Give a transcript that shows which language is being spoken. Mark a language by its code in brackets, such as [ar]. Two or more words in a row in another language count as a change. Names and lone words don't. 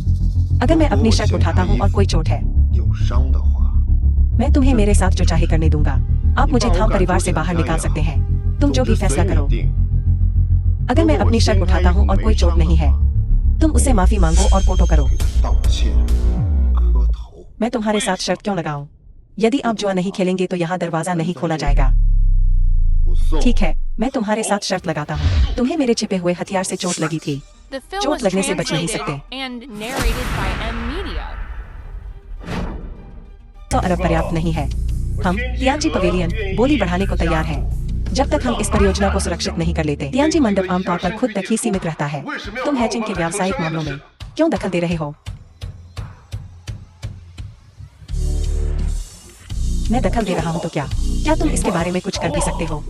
[hi] अगर मैं अपनी शर्त उठाता हूँ और कोई चोट है, मैं तुम्हें मेरे साथ जो चाहे करने दूंगा। आप मुझे थाम परिवार से बाहर निकाल सकते हैं। तुम जो भी फैसला करो। अगर मैं अपनी शर्ट उठाता हूँ और कोई चोट नहीं है, तुम उससे माफी मांगो और फोटो करो। [zh] 道歉，磕头。 [hi] मैं तुम्हारे साथ शर्त क्यों लगाऊं? यदि आप जुआ नहीं खेलेंगे तो यहाँ दरवाजा नहीं खोला जाएगा। [zh] 不送。 [hi] ठीक है, मैं तुम्हारे साथ शर्त लगाता हूँ। तुम्हें मेरे छिपे हुए हथियार से चोट लगी थी। [en] The film [hi] चोट [en] was [hi] लगने से बच नहीं [en] translated [hi] सकते। [en] and narrated by M Media. [hi] 100 अरब पर्याप्त नहीं है। हम तियानजी पवेलियन बोली बढ़ाने को तैयार हैं। जब तक हम इस परियोजना को सुरक्षित नहीं कर लेते। तियानजी मंडप आमतौर पर खुद तक ही सीमित रहता है। तुम हैचिंग के व्यावसायिक मामलों में क्यों दखल दे रहे हो? मैं दखल दे रहा हूं तो क्या तुम इसके बारे में कुछ कर भी सकते हो?